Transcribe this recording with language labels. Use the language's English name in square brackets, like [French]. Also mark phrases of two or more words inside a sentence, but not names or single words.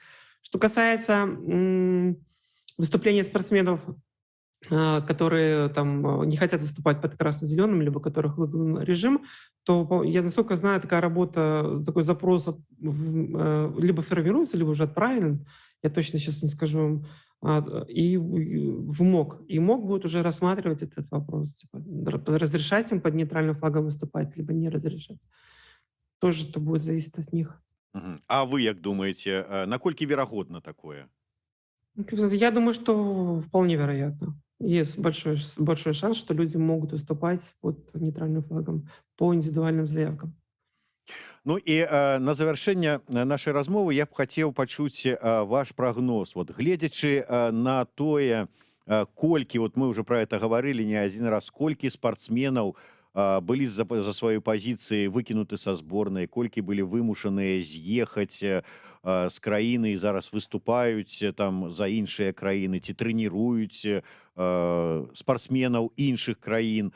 [Russian] Что касается выступления спортсменов, которые там не хотят выступать под красно-зеленым, либо которых выдан режим, то, я насколько знаю, такая работа, такой запрос либо формируется, либо уже отправлен, я точно сейчас не скажу, и в МОК. И МОК будет уже рассматривать этот вопрос, типа, разрешать им под нейтральным флагом выступать, либо не разрешать. Тоже это будет зависеть от них. [Belarusian] А вы як думаете, наколькі верагодна такое? [Russian] Я думаю, что вполне вероятно. Есть большой шанс, что люди могут выступать под нейтральным флагом по индивидуальным заявкам. [Belarusian] Ну і на завяршэнне нашай размовы я б хацеў пачуць ваш прагноз. Вот, гледзячы на тое, колькі, [Russian] вот мы уже про это [Belarusian] гаварылі не адзін раз, колькі спартсменаў былі за сваёй пазіцыі выкінуты са зборнай, колькі былі вымушаныя з'ехаць з краіны і зараз выступаюць там за іншыя краіны ці трэніруюць спартсменаў іншых краін.